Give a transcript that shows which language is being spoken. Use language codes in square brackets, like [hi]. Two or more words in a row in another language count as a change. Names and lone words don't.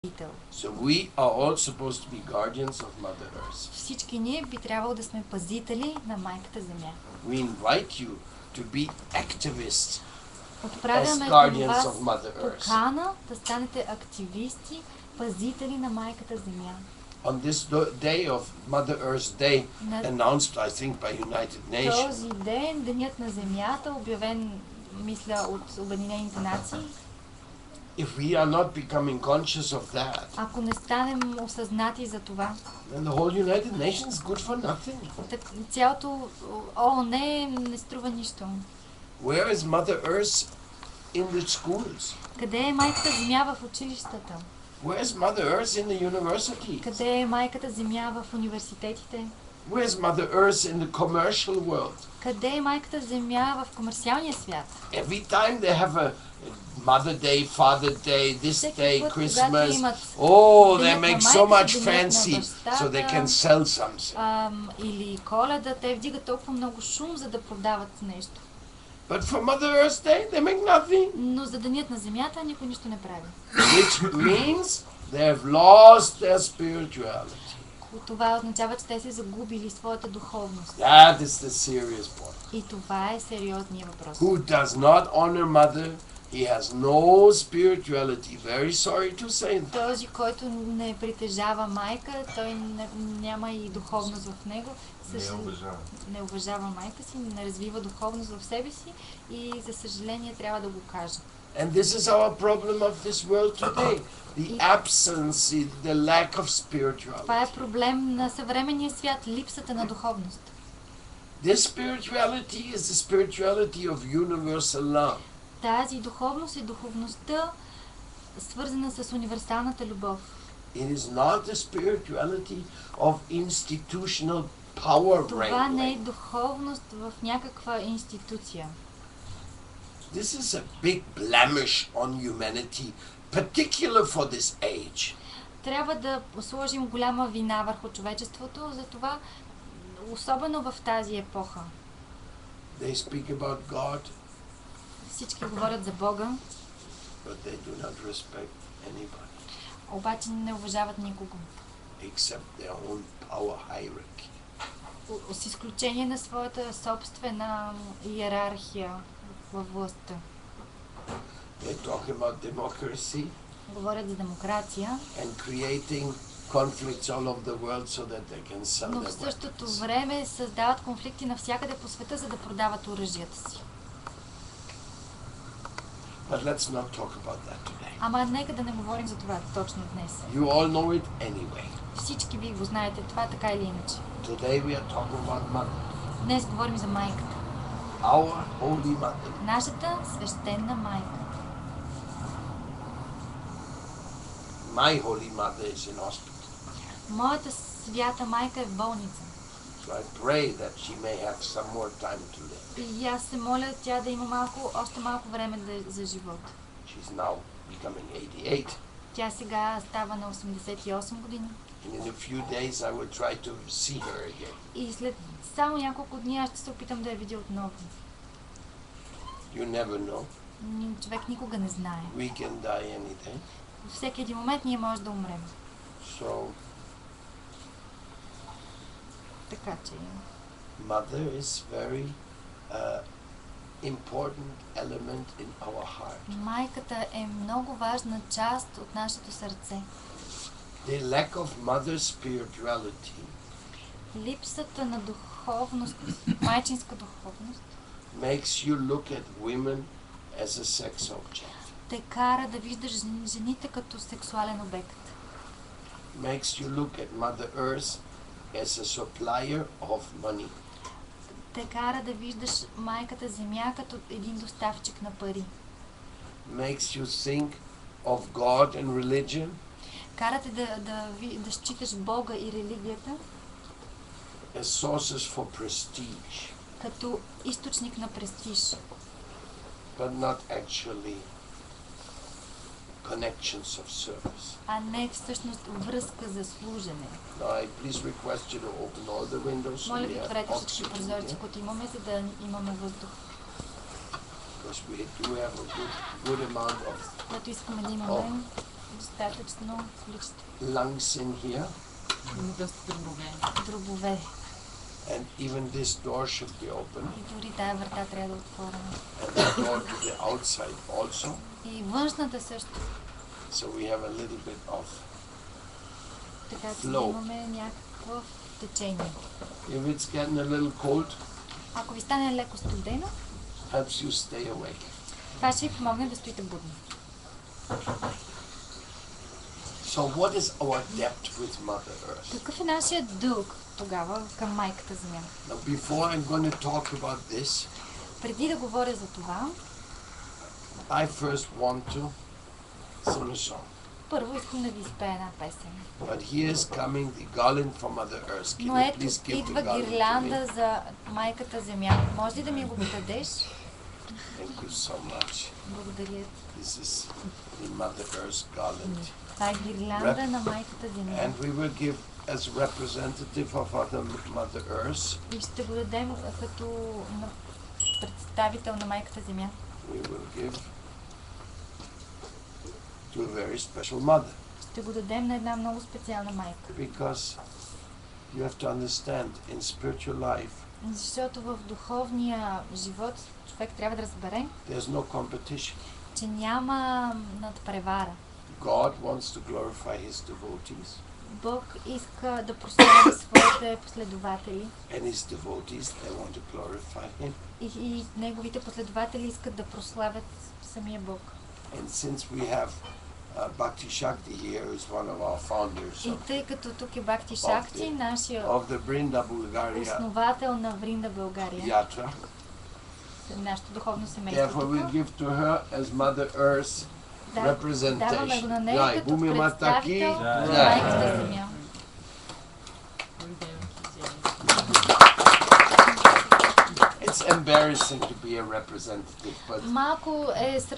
[en] So we are all supposed to be guardians of Mother Earth. [bg] Всички ние би трябвало да сме пазители на майката Земя. [en] We invite you to be activists as [bg] Отправяме към [en] guardians of [bg] вас [en] Mother Earth. [bg] покана да станете активисти, пазители на майката Земя. [en] On this day of Mother Earth Day, announced I think by United Nations. [bg] Този ден, денят на Земята, обявен, мисля, от Обединените нации. [en] If we are not becoming conscious of that, [bg] ако не станем осъзнати за това, [en] then the whole United Nations is good for nothing. [bg] Цялото ООН не струва нищо. [en] Where is Mother Earth in the schools? [bg] Къде е майката Земя в училищата? [en] Where is Mother Earth in the university? [bg] Къде е майката Земя в университетите? [en] Where is Mother Earth in the commercial world? [bg] Къде е майката Земя в комерциалния свят? [en] Every time they have a Mother Day, Father Day, this day, Christmas, oh, they make so much fancy so they can sell something. [bg] Или Коледа, те вдигат толкова много шум, за да продават нещо. [en] But for Mother Earth Day, they make nothing. [bg] Но за денят на Земята никой нищо не прави. [en] Which means they have lost their spirituality. [bg] Това означава, че те са загубили своята духовност. [en] That is the serious point. [bg] И това е сериозният въпрос. [en] Who does not honor Mother, he has no spirituality. Very sorry to say that. [bg] Този, който не притежава майка, той няма и духовност в него. Не уважава майка си, не развива духовност в себе си и за съжаление трябва да го кажа. [en] And this is our problem of this world today. The absence, the lack of spirituality. [bg] Това е проблем на съвременния свят, липсата на духовност. [en] This spirituality is the spirituality of universal love. [bg] Тази духовност е духовността, свързана с универсалната любов. [en] It is not the spirituality of institutional power. [bg] Това не е духовност в някаква институция. [en] This is a big blemish on humanity, particular for this age. [bg] Трябва да сложим голяма вина върху човечеството, затова особено в тази епоха. [en] They speak about God. [bg] Всички говорят за Бога, [en] but they do not respect anybody. [bg] Обаче не уважават никого. [en] Except their own power hierarchy. [bg] С изключение на своята собствена иерархия във властта. [en] They talk about democracy. [bg] Говорят за демокрация. [en] And creating conflicts all over the world so that they can sell their weapons. [bg] Но в същото време създават конфликти навсякъде по света, за да продават оръжията си. [en] But let's not talk about that today. [bg] Ама нека да не говорим за това точно днес. [en] You all know it anyway. [bg] Всички вие го знаете, това така или иначе. [en] Today we are talking about Mother. [bg] Днес говорим за майката. [en] Our Holy Mother. [bg] Нашата свещена майка. [en] My Holy Mother is in hospital. [bg] Моята свята майка е в болница. [en] So I pray that she may have some more time to live. [bg] И аз се моля тя да има още малко време за живот. [en] She's now becoming 88. [bg] Тя сега става на 88 години. [en] And in a few days I will try to see her again. [bg] И след само няколко дни аз ще се опитам да я видя отново. [en] You never know. [bg] Човек никога не знае. [en] We can die any day. [bg] Всеки един момент ние може да умрем. [en] So, [bg] така че [en] Mother is very important element in our heart. [bg] Майката е много важна част от нашето сърце. [en] The lack of mother spirituality. [bg] Липсата на духовност, майчинска духовност, [en] makes you look at women as a sex object. [bg] Те кара да виждаш жените като сексуален обект. [en] Makes you look at Mother Earth as a supplier of money. [bg] Те кара да виждаш майката Земя като един доставчик на пари. [en] Makes you think of God and religion. [bg] Карате да считаш Бога и религията [en] as sources for prestige. [bg] Като източник на престиж. [en] But not actually connections of service. [bg] А не всъщност връзка за служене. [en] Now I please request you to open all the windows. [bg] Моля ви, отворете всички прозорци, които имаме, за да имаме въздух. [en] Because we do have a good amount of [bg] Когато искаме да имаме достатъчно количество. [en] Lungs in here. [bg] Дробове. [en] And even this door should be open. [bg] И дори тая врата трябва да е отворена. [en] And the door to the outside also. [bg] И външната също. [en] So we have a little bit of [bg] така че [en] flow. [bg] имаме някакво течение. [en] If it's getting a little cold, [bg] ако ви стане леко студено, [en] helps you stay awake. [bg] това ще ви помогне да стоите будни. [en] So what is our debt with Mother Earth? [bg] Какъв е нашият дълг тогава към майката Земя? [en] Now before I'm going to talk about this, [bg] преди да говоря за това, [en] I first want to sing a song. [bg] Първо искам да ви изпея една песен. [en] But here is coming the garland from Mother Earth. Can [bg] Но [en] you [bg] ето, [en] please give the [bg] идва [en] garland [bg] гирлянда [en] to me? [bg] за майката Земя. Може ли да ми го дадеш? [en] Thank you so much. [bg] Благодаря. [en] This is the Mother Earth garland. [bg] Това е гирлянда на майката Земя. [en] And we will give as representative of Mother Earth. [bg] И ще го дадем като представител на майката Земя. [en] We will give to a very special mother. [bg] Ще го дадем на една много специална майка. [en] Because you have to understand, in spiritual life, [bg] защото в духовния живот човек трябва да разбере, [en] there's no competition. [bg] че няма надпревара. [en] God wants to glorify His devotees. [bg] Бог иска да прославя своите последователи. [en] And His devotees, they want to glorify Him. [bg] И неговите последователи искат да прославят самия Бог. [en] And since we have Bhakti Shakti here, who is one of our founders [bg] И тъй като тук е Бхакти Шакти, нашия [en] of the Vrinda Bulgaria [bg] основател на Вринда България, [en] Yatra, [bg] нашето духовно семейство [en] therefore we [bg] тук, [en] give to her as Mother Earth [bg] даваме го [en] representation. [bg] на нея като [hi] Bhumi Mata ki [bg] представител на [hi] jai. [bg] майката Земя. [en] It's embarrassing to be a representative, [bg] Малко е